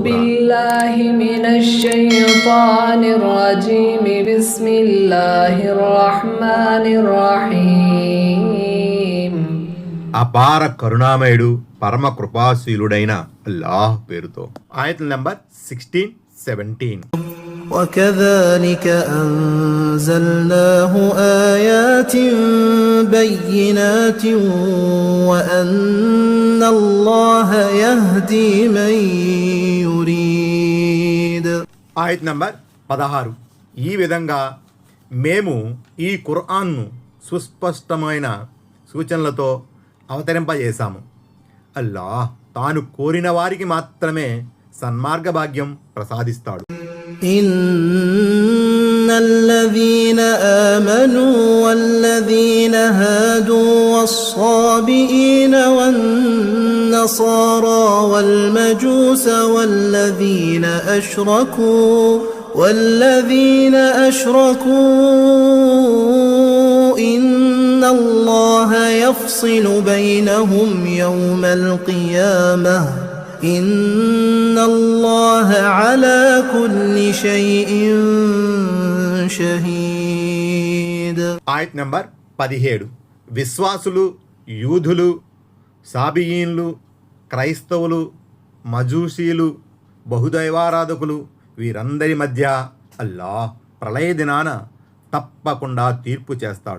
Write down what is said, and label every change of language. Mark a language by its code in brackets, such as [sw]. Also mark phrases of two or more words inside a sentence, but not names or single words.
[ar] بالله من الشيطان الرجيم. بسم الله الرحمن الرحيم. [te] అపార కరుణామయుడు పరమ కృపాశీలుడైన అల్లాహ్ పేరుతో. ఆయతుల్ నంబర్ 16, 17. [ar] وكذلك أنزلناه آيات بينات وأن الله يهدي من يريد. [te] ఆయత్ నంబర్ 16. ఈ విధంగా మేము ఈ ఖురాన్ను సుస్పష్టమైన సూచనలతో అవతరింపజేశాము. అల్లాహ్ తాను కోరిన వారికి మాత్రమే సన్మార్గ భాగ్యం ప్రసాదిస్తాడు. [ar] إن الذين آمنوا والذين هادوا والصابئين والنصارى والمجوس والذين أشركوا إن الله يفصل بينهم يوم القيامة إن الله على كل شيء شهيد. [te] ఆయత్ నంబర్ 17. విశ్వాసులు, యూదులు, సాబియీన్లు, క్రైస్తవులు, మజూసీలు, బహుదైవారాధకులు వీరందరి మధ్య అల్లాహ్ ప్రళయ దినాన తప్పకుండా తీర్పు చేస్తాడు.